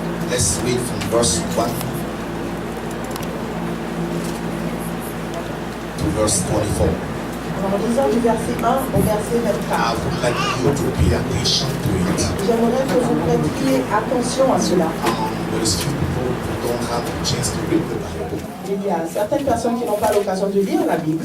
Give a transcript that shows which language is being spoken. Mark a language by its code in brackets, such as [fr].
[en] Let's read from verse 1 to verse 24. [fr] Alors, lisons du verset 1 au verset [en] I [fr] 24. [en] would like you to pay attention to it. [fr] J'aimerais que vous prêtiez attention à cela. [en] There is few people who don't have a chance to read the Bible, [fr] Il y a certaines personnes qui n'ont pas l'occasion de lire la Bible,